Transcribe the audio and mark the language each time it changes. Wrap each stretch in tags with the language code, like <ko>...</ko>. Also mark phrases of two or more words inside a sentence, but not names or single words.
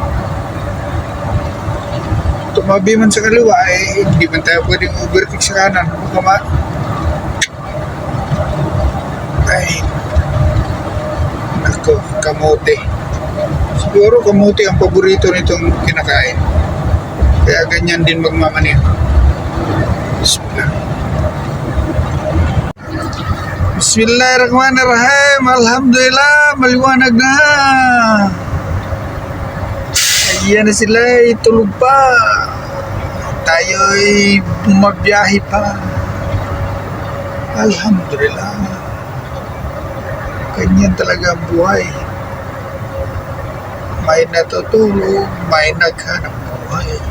<tl>Tumabi man sa kaliwa, hindi man tayo pwedeng overtake sa kanan. Ay, nako, kamote. Siguro kamote ang paborito nitong kinakain. Kaya ganyan din magmamanin. Bismillah. Bismillahirrahmanirrahim. Alhamdulillah, maliwanag na. Ayan na sila, tulog pa. Tayo'y bumabiyahe pa. Alhamdulillah. Ganyan talaga ang buhay. May natutulog, may naghanap buhay.</tl>